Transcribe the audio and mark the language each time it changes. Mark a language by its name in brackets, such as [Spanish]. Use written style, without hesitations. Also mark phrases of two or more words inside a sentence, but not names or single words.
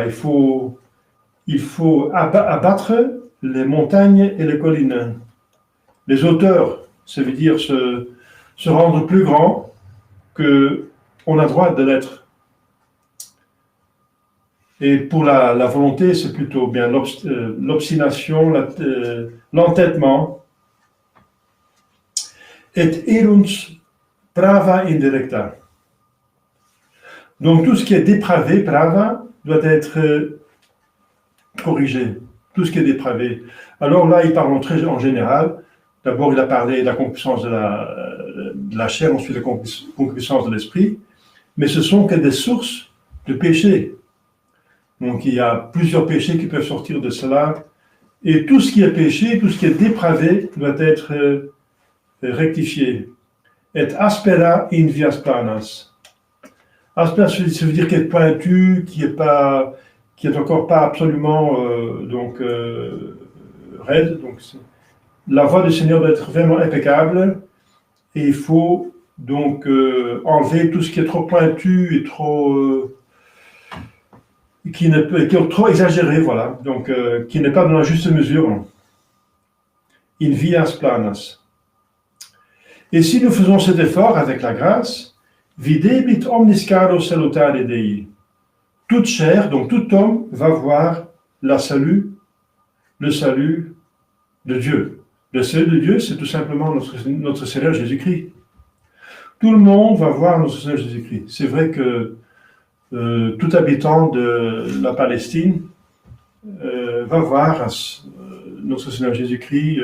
[French] Il faut abattre les montagnes et les collines. Les hauteurs, ça veut dire se rendre plus grand qu'on a droit de l'être. Et pour la volonté, c'est plutôt bien l'obstination, l'entêtement. [Latin] Et erunt prava indirecta. [French] Donc tout ce qui est dépravé, prava, doit être corrigé. Tout ce qui est dépravé. Alors là, il parle en général. D'abord, il a parlé de la concupiscence de la chair, ensuite de la concupiscence de l'esprit. Mais ce sont que des sources de péché. Donc il y a plusieurs péchés qui peuvent sortir de cela. Et tout ce qui est péché, tout ce qui est dépravé, doit être rectifié. [Latin] Et aspera in vias planas. [French] Aspera, ça veut dire qu'il est pointu, qui est encore pas absolument raide. Donc la voie du Seigneur doit être vraiment impeccable. Et il faut donc enlever tout ce qui est trop pointu et trop qui est trop exagéré, voilà. Donc qui n'est pas dans la juste mesure. [Latin] In vias planas. [French] Et si nous faisons cet effort avec la grâce, [Latin] videbit omnis caro salutare Dei. [French] Toute chair, donc tout homme, va voir le salut de Dieu. Le salut de Dieu, c'est tout simplement notre Seigneur Jésus-Christ. Tout le monde va voir notre Seigneur Jésus-Christ. C'est vrai que tout habitant de la Palestine va voir notre Seigneur Jésus-Christ.